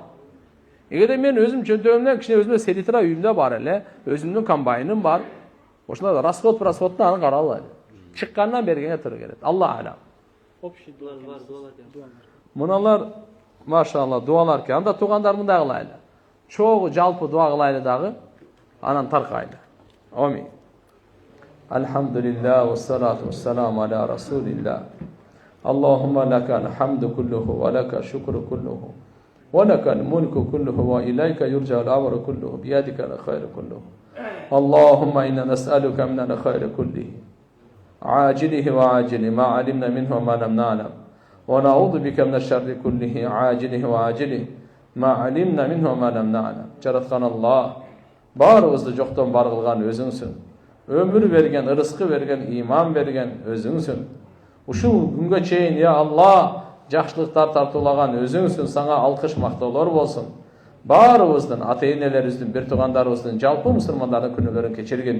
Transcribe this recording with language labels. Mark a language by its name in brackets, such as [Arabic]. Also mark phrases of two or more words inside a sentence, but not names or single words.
[Kyrgyz] Эгерде мен өзүм чөнтөгүмдөн кичине өзүмө селитра үйүмдө бар эле, өзүмдүн комбайным бар. Ошондо расход-расходду аны каралбайт. Чыккандан бергенге туура келет. [Arabic] الله أعلم. [Kyrgyz] Общий дуалар. Мыналар машалла дуалар ке. Анда туугандар мындай кылайлы. Чогуу жалпы дуа кылайлы дагы, анан таркайлы. Амин. [Arabic] الحمد لله والصلاة والسلام على رسول الله. اللهم لك الحمد كله ولك الشكر كله. ولك الملك كله وإليك يرجع الأمر كله بيدك الخير كله. اللهم إنا نسألك من الخير كله عاجله وعاجله ما علمنا منه وما لم نعلم ونعوذ بك من الشر كله عاجله وعاجله ما علمنا منه وما لم نعلم. [Kyrgyz] Жараткан Аллах, баарыбызды жоктон бар кылган өзүңсүн. Өмүр берген, ырыскы берген, иман берген өзүңсүн. Ушул күнгө чейин я Аллах жакшылыктар тартуулаган өзүңсүн. Сага алкыш мактоолор болсун. Баарыбыздын, ата-энелерибиздин, бир туугандарыбыздын, жалпы мусулмандардын күнөөлөрүн кечиргин.